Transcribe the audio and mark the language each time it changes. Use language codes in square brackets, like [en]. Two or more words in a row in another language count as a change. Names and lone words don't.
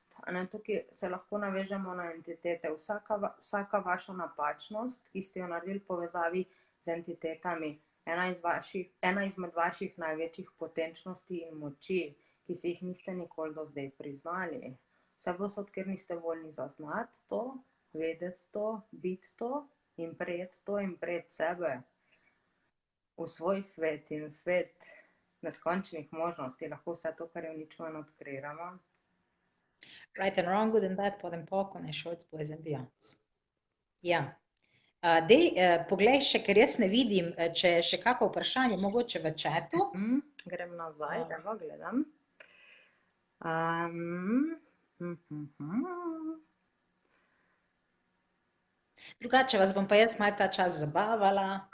[sl] Tukaj se lahko navežemo na entitete. Vsaka vaša napačnost, ki ste jo naredili v povezavi z entitetami, ena izmed vaših največjih potenčnosti in moči, ki si jih niste nikoli do zdaj priznali. Vse posod, ker niste voljni zaznati to, vedeti to, biti to in prejeti sebe v svoj svet in v svet neskončnih možnosti, lahko vse to, kar je uničeno, odkriramo. [en] Right and wrong, good and bad, pod and poc, and shorts, boys and beyonds. [sl] Ja. Poglej še, ker jaz ne vidim, če je še kako vprašanje, mogoče v chatu. Grem nazaj, evo, gledam. Drugače vas bom pa jaz malo ta čas zabavala.